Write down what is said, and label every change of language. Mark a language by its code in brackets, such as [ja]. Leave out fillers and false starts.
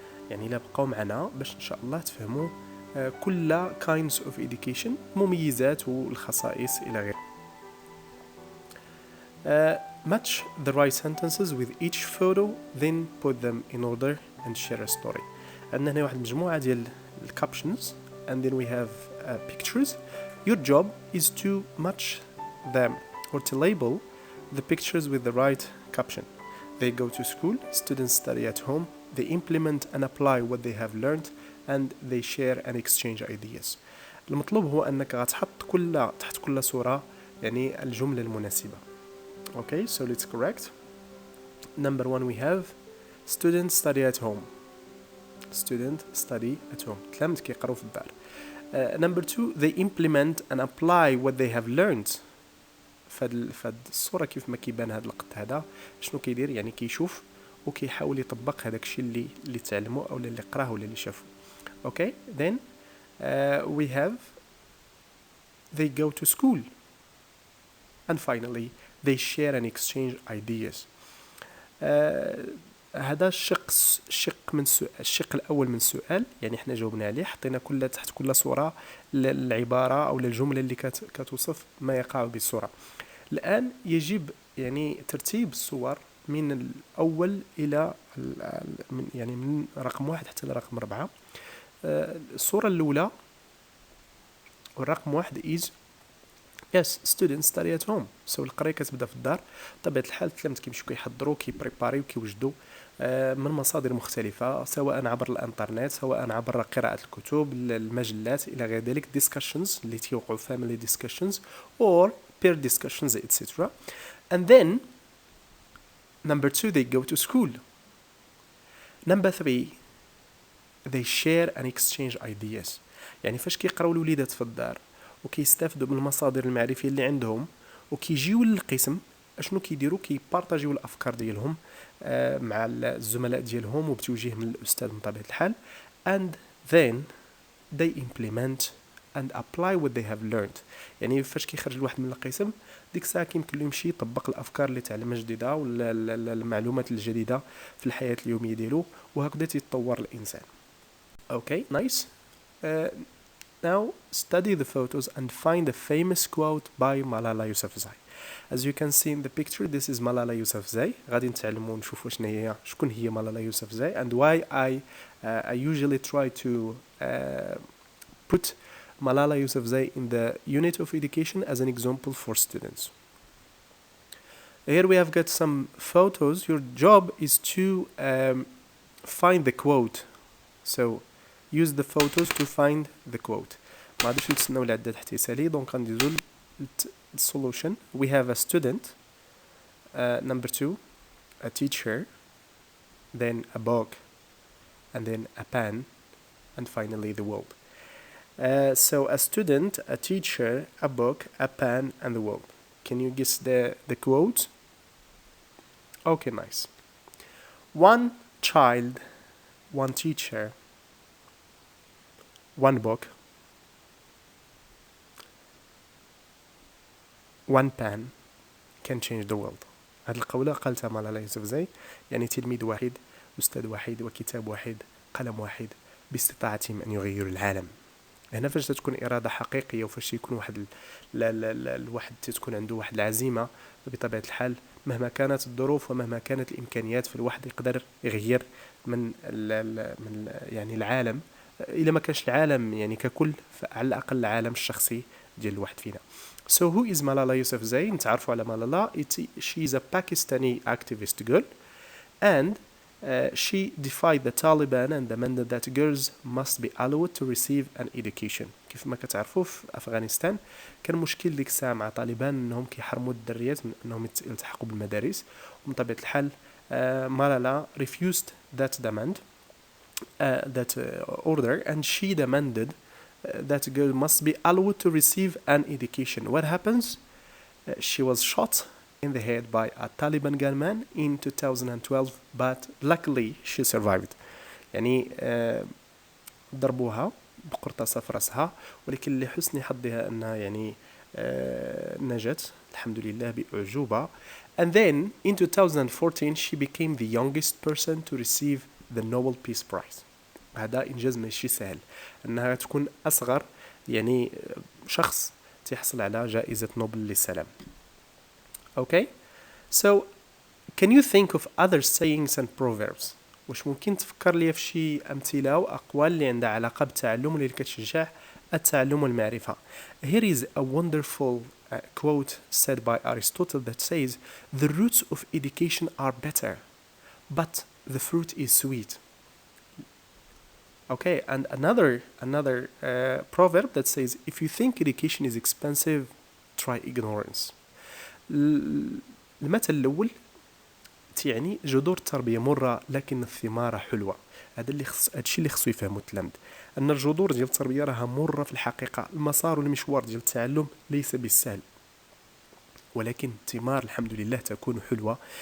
[ar] يعني لا بقاو معنا باش ان شاء الله تفهموا كل [en] kinds of education، [ar] مميزات والخصائص الى غيره. [en] Match the right sentences with each photo, then put them in order and share a story. [ar] عندنا هنا واحد المجموعة ديال [en] captions and then we have pictures. Your job is to match them or to label the pictures with the right caption. They go to school, students study at home, they implement and apply what they have learned, and they share and exchange ideas. [ar] المطلوب هو أنك غتحط تحت كل صورة يعني الجملة المناسبة. [en] Okay, so let's correct. Number 1 we have students study at home. Student study at home. [ar] تلامذ كيقراو في الدار. [en] Number 2 they implement and apply what they have learned. [ar] فهاد الصورة كيف ما كيبان هاد القط هذا شنو كيدير؟ يعني كيشوف وكيحاول يطبق هذاك الشيء اللي تعلمه او اللي قراه ولا اللي شافه. [en] Okay, then we have they go to school, and finally they share and exchange ideas. [ar] هذا الشق الأول من السؤال، يعني احنا جاوبنا عليه، حطينا تحت كل صورة العبارة أو الجملة اللي كتوصف ما يقع بالصورة. الآن يجب يعني ترتيب الصور من الأول إلى من رقم 1 حتى لرقم 4. الصورة الأولى والرقم 1 [en] is yes students study at home. [ar] so القراية كتبدا في الدار. بطبيعة الحال التلاميذ كيمشيو كيحضروا كيبريباريو كيوجدوا من مصادر مختلفة، سواء عبر الانترنت، سواء عبر قراءة الكتب، المجلات إلى غير ذلك، discussions اللي تيوقعوا [en] family discussions or peer discussions etc. and then number 2 they go to school. number 3 they share and exchange ideas. [ar] يعني فاش كيقراو الوليدات في الدار وكيستافدوا من المصادر المعرفيه اللي عندهم وكيجيو للقسم، اشنو كيديروا؟ كيبارطاجيو الافكار ديالهم مع الزملاء ديالهم وبتوجيه من الاستاذ بطبيعه الحال. [en] and then they implement and apply what they have learned. [ar] يعني فاش كيخرج الواحد من القسم ديك الساعه كيمكن له يمشي يطبق الافكار اللي تعلمها جديده ولا المعلومات الجديده في الحياه اليوميه ديالو، وهكذا تيتطور الانسان. [en] Okay, nice. Now study the photos and find a famous quote by Malala Yousafzai. As you can see in the picture, this is Malala Yousafzai. [ar] غادي نتعلموا نشوفوا شكون هي [en] Malala Yousafzai and why I usually try to put Malala Yousafzai in the unit of education as an example for students. Here we have got some photos. Your job is to find the quote. So use the photos to find the quote. [ar] ما غاديش نتسناو العداد حتى يسالي. دونك غندوزو solution. [en] We have a student, number 2, a teacher, then a book, and then a pen, and finally the world. So a student, a teacher, a book, a pen, and the world. Can you guess the quote? Okay, nice. One child, one teacher, one book, one pen can change the world. [ar] هذه القولة قالتها مالالا يوسفزاي، يعني تلميذ واحد، أستاذ واحد، وكتاب واحد، قلم واحد، باستطاعتهم أن يغيروا العالم. هنا فاش تكون إرادة حقيقية وفاش يكون واحد الواحد تكون عنده واحد العزيمة، بطبيعة الحال مهما كانت الظروف ومهما كانت الإمكانيات فالواحد يقدر يغير من يعني العالم، إلا ما كانش العالم يعني ككل فعلى الأقل العالم الشخصي ديال الواحد فينا. [en] So who is Malala Yousafzai? [ar] نتعرفوا على Malala. [en] She is a Pakistani activist girl, and she defied the Taliban and demanded that girls must be allowed to receive an education. [ar] كيف ما كتعرفوا في أفغانستان كان مشكل ديك الساعة مع طالبان أنهم كيحرموا الدريات من أنهم يلتحقوا بالمدارس، ومن طبيعة الحال [en] Malala refused that demand, that order, and she demanded that girl must be allowed to receive an education. What happens? She was shot in the head by a Taliban gunman in 2012, but luckily she survived. [ar] يعني ضربوها بقرطاسة في رأسها، ولكن لحسن حظها أنها يعني نجت الحمد لله بأعجوبة. [en] And then in 2014 she became the youngest person to receive the Nobel Peace Prize. [ar] هذا إنجاز ماشي سهل أنها تكون أصغر يعني شخص تحصل على جائزة نوبل للسلام. [en] Okay, so can you think of other sayings and proverbs؟ [ar] واش ممكن تفكر لي في شي أمثلة وأقوال اللي عندها علاقة بالتعلم واللي كتشجع التعلم والمعرفة. [en] Here is a wonderful quote said by Aristotle that says, "The roots of education are better, but the fruit is sweet." Okay, and another proverb that says, "If you think education is expensive, try ignorance." [ar] المثل الأول يعني جذور التربية مرة لكن الثمار حلوة. هذا الشيء اللي خصو يفهمو التلاميذ، أن الجذور ديال التربية راها مرة في الحقيقة. المسار والمشوار ديال التعلم ليس بالسهل، ولكن الثمار الحمد لله تكون حلوة.